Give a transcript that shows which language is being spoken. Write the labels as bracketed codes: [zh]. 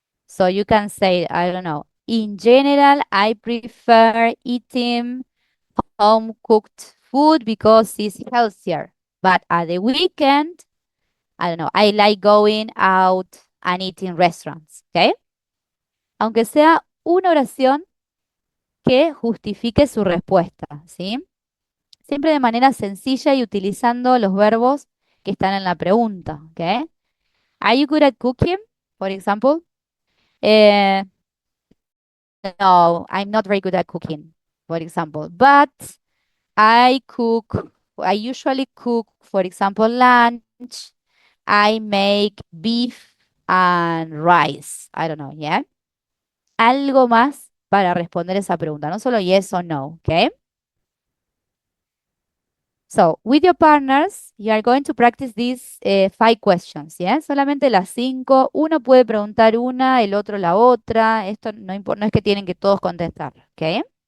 [en] So you can say, I don't know, in general, I prefer eating home cooked food because it's healthier. But at the weekend, I don't know, I like going out and eating restaurants, ¿ok? [es] Aunque sea una oración que justifique su respuesta, ¿sí? Siempre de manera sencilla y utilizando los verbos que están en la pregunta, ¿ok? [en] Are you good at cooking? For example. Eh, no, I'm not very good at cooking, for example. But I cook, I usually cook, for example, lunch. I make beef and rice. I don't know, yeah. [es] Algo más para responder esa pregunta, no solo yes o no, ¿ok? [en] So, with your partners, you are going to practice these 5 questions, ¿ya? [es] Solamente las 5. Uno puede preguntar una, el otro la otra. Esto no importa, no es que tienen que todos contestar, ¿ok?